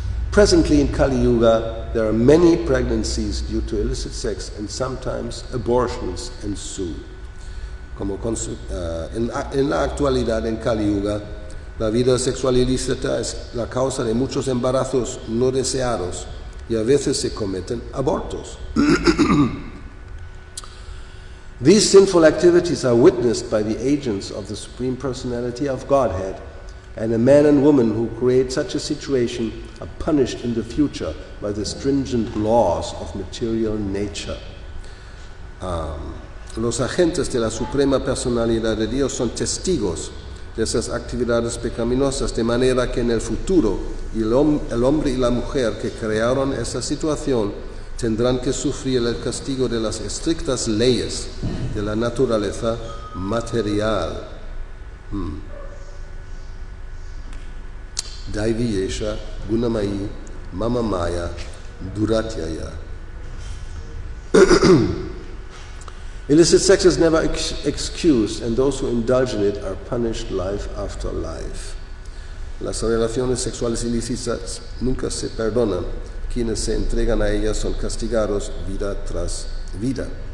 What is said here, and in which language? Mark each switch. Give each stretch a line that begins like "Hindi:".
English: Presently in Kali Yuga, there are many pregnancies due to illicit sex, and sometimes abortions ensue.
Spanish: En la actualidad, en Kali Yuga, la vida sexual ilícita es la causa de muchos embarazos no deseados y a veces se cometen abortos.
English: These sinful activities are witnessed by the agents of the Supreme Personality of Godhead, and a man and woman who create such a situation are punished in the future by the stringent laws of material nature.
Spanish: Los agentes de la Suprema Personalidad de Dios son testigos de esas actividades pecaminosas, de manera que en el futuro el hombre y la mujer que crearon esa situación tendrán que sufrir el castigo de las estrictas leyes de la naturaleza material.
Sanskrit: Daiviyesha, Gunamayi, Mamamaya, Duratyaya.
English: Illicit sex is never excused, and those who indulge in it are punished life after life.
Spanish: Las relaciones sexuales ilícitas nunca se perdonan. Quienes se entregan a ellas son castigados vida tras vida.